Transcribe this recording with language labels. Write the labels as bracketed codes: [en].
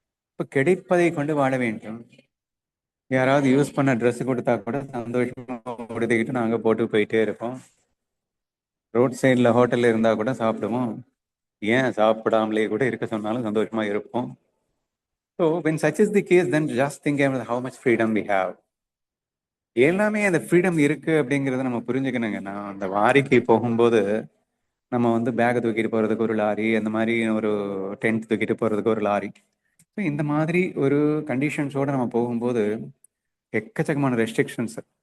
[ta] இப்ப கிடைப்பதை கொண்டு வாழ வேண்டும். யாராவது யூஸ் பண்ண ட்ரெஸ் கொடுத்தா கூட சந்தோஷமா உடுத்திக்கிட்டு நாங்க போட்டு போயிட்டே இருப்போம். ரோட் சைட்ல ஹோட்டல்ல இருந்தா கூட சாப்பிடுவோம், ஏன் சாப்பிடாமலே கூட இருக்க சொன்னாலும் சந்தோஷமா இருப்போம். [en] So when such is the case, then just think about how much freedom we have. [ta] எல்லாமே அந்த ஃப்ரீடம் இருக்கு அப்படிங்கறத நம்ம புரிஞ்சுக்கணுங்க. நான் அந்த வாரிக்கு போகும்போது நம்ம வந்து பேக்கை தூக்கிட்டு போறதுக்கு ஒரு லாரி, அந்த மாதிரி ஒரு டென்ட் தூக்கிட்டு போறதுக்கு ஒரு லாரி, ஸோ இந்த மாதிரி ஒரு கண்டிஷன்ஸோட நம்ம போகும்போது எக்கச்சக்கமான ரெஸ்ட்ரிக்ஷன்ஸ்.